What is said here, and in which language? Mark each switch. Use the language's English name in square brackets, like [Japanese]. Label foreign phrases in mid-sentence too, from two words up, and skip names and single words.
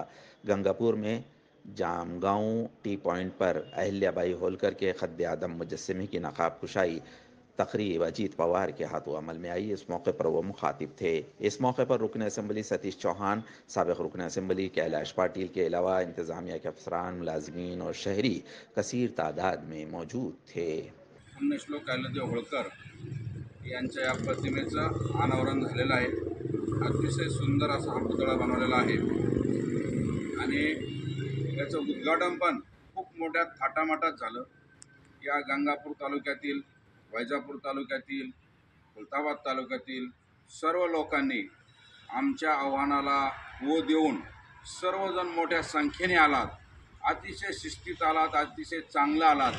[Urdu] گنگاپور میں جام گاؤں ٹی پوائنٹ پر اہلیہ بائی ہولکر کے خد عدم مجسمے کی نقاب کشائی تقریب اجیت پوار کے ہاتھوں عمل میں آئی۔ اس موقع پر وہ مخاطب تھے۔ اس موقع پر رکن اسمبلی ستیش چوہان، سابق رکن اسمبلی کیلاش پاٹیل کے علاوہ انتظامیہ کے افسران، ملازمین اور شہری کثیر تعداد میں موجود تھے۔ [Marathi] पुण्यश्लोक अहिल्यादेवी होळकर यांच्या या प्रतिमेचं अनावरण झालेलं आहे। अतिशय सुंदर असा हा पुतळा बनवलेला आहे आणि याचं उद्घाटन पण खूप मोठ्या थाटामाटात झालं। या गंगापूर तालुक्यातील, वैजापूर तालुक्यातील, खुलताबाद तालुक्यातील सर्व लोकांनी आमच्या आव्हानाला वो देऊन सर्वजण मोठ्या संख्येने आलात, अतिशय शिस्तीत आलात, अतिशय चांगलं आलात।